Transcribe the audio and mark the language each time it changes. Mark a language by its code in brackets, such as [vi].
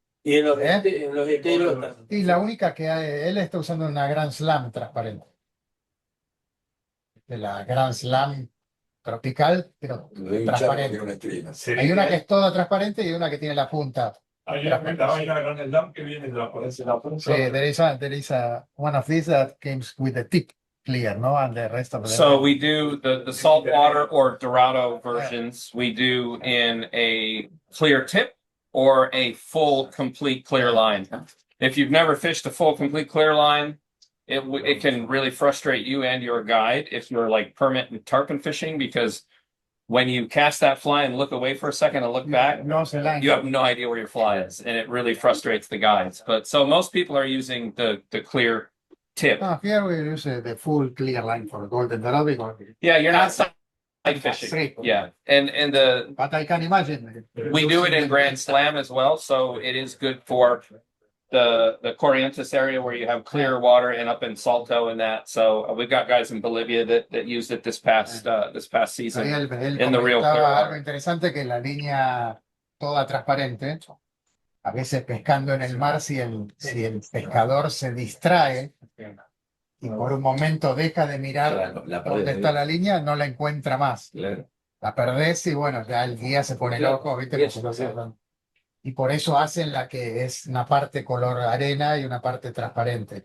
[es] Y en los esteros Y la única que él está usando una Grand Slam transparente. De la Grand Slam tropical, pero transparente. Hay una que es toda transparente y una que tiene la punta. Hay una gran slam que viene de la punta. [en] Sí, there is one of these that comes with the tip clear, no? And the rest of them. So we do the saltwater or Dorado versions. We do in a clear tip or a full, complete clear line. If you've never fished a full, complete clear line, it can really frustrate you and your guide if you're like permit and tarpon fishing, because when you cast that fly and look away for a second and look back, [es] No se la [en] you have no idea where your fly is, and it really frustrates the guides. But so most people are using the clear tip. No, here we use the full clear line for golden dorado because Yeah, you're not side fishing. Free. Yeah, and the but I can imagine. we do it in Grand Slam as well, so it is good for the Corrientes area where you have clear water, and up in Salto and that. So we've got guys in Bolivia that used it this past season. [es] Ahí él [en] in the real clear [es] comentaba [en] water. [es] algo interesante, que la línea toda transparente, a veces pescando en el mar, si el pescador se distrae y por un momento deja de mirar dónde está la línea, no la encuentra más. La perdés y bueno, ya el guía se pone loco, ¿viste? Y por eso hacen la que es una parte color arena y una parte transparente.